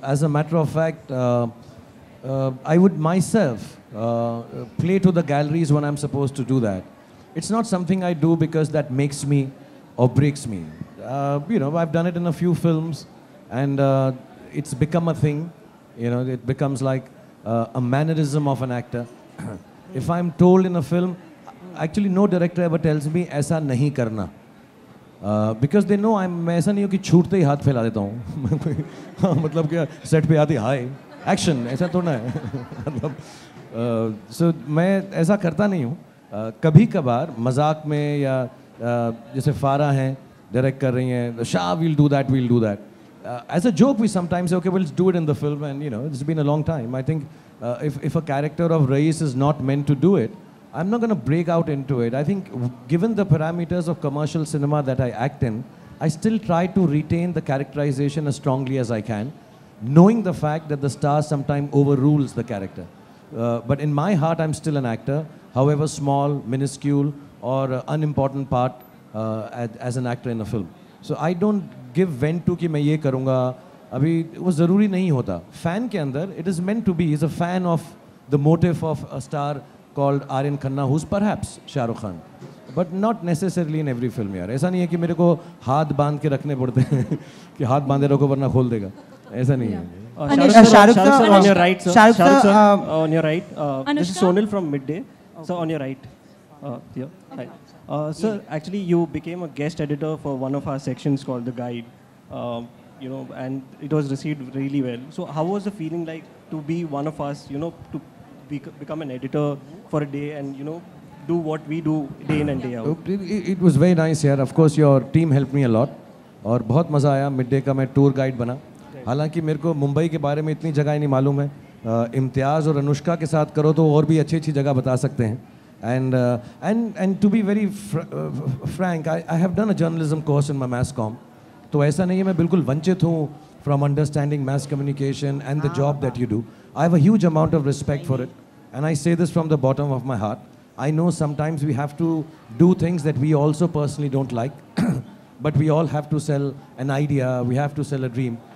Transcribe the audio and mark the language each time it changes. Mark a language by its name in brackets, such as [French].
[English] As a matter of fact, I would myself play to the galleries when I'm supposed to do that. It's not something I do because that makes me or breaks me. You know, I've done it in a few films, and it's become a thing. You know, it becomes like a mannerism of an actor. If I'm told in a film, actually no director ever tells me [Hindi] ऐसा नहीं करना. [English] Because they know [Hindi] मैं ऐसा नहीं हूँ कि छूटते ही हाथ फैला देता हूँ. मतलब क्या सेट पे आती हाय एक्शन ऐसा थोड़ा है. मतलब so मैं ऐसा करता नहीं हूँ. कभी कभार मजाक में या जैसे फारा हैं डायरेक्ट कर रही हैं, Shah [English] we'll do that. As a joke we sometimes say okay we'll do it in the film, and you know it's been a long time. I think if a character of Rais is not meant to do it, I'm not going to break out into it. I think given the parameters of commercial cinema that I act in, I still try to retain the characterization as strongly as I can, knowing the fact that the star sometimes overrules the character. But in my heart, I'm still an actor, however small, minuscule, or unimportant part as an actor in a film. So I don't give vent to [Hindi] कि मैं ये करूँगा. अभी वो ज़रूरी नहीं होता. [English] Fan [Hindi] के अंदर, [English] it is meant to be. He's a fan of the motive of a star called Aryan Khanna, who's perhaps Shah Rukh Khan, but not necessarily in every film. [Hindi] यार ऐसा नहीं है कि मेरे को हाथ बांध के रखने पड़ते हैं कि हाथ बांधे रखो वरना खोल देगा. ऐसा नहीं है. [English] Shah Rukh sir, on your right, sir. Shah Rukh sir, on your right. This is Sonal from Midday. So on your right. Here. Hi. Sir, actually you became a guest editor for one of our sections called The Guide. You know, and it was received really well. So how was the feeling like to be one of us, you know, to become an editor for a day and, you know, do what we do day in and day out? It was very nice here. Of course, your team helped me a lot. [Hindi] और बहुत मज़ा आया. Mid-day का मैं tour guide बना. हालांकि मेरे को मुंबई के बारे में इतनी जगह नहीं मालूम है. इम्तियाज़ और अनुष्का के साथ करो तो और भी अच्छी जगह बता सकते हैं. [English] And to be very frank, I have done a journalism course in my mass comm. [Hindi] तो ऐसा नहीं है मैं बिल्कुल वंचित हूँ [English] from understanding mass communication and the job that you do. I have a huge amount of respect for it, and I say this from the bottom of my heart. I know sometimes we have to do things that we also personally don't like, but we all have to sell an idea, we have to sell a dream.